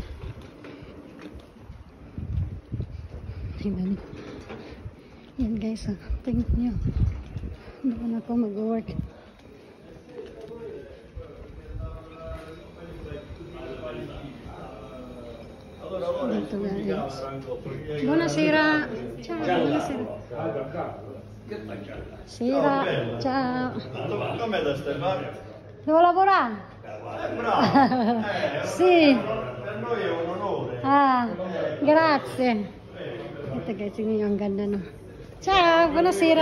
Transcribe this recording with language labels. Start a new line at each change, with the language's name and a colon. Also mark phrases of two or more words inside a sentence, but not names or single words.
Filipino: Tingnan nyo. Yan guys, tingnan nyo. Doon ako mag-work. Dito guys.
Italian: Buonasera. Ciao, buonasera. Sera, ciao. Come da Stefano? Devo lavorare? Bravo. Sì. Per noi è un onore. Grazie.
Filipino: Ito guys, yung ganda
Italian: Ciao, buonasera.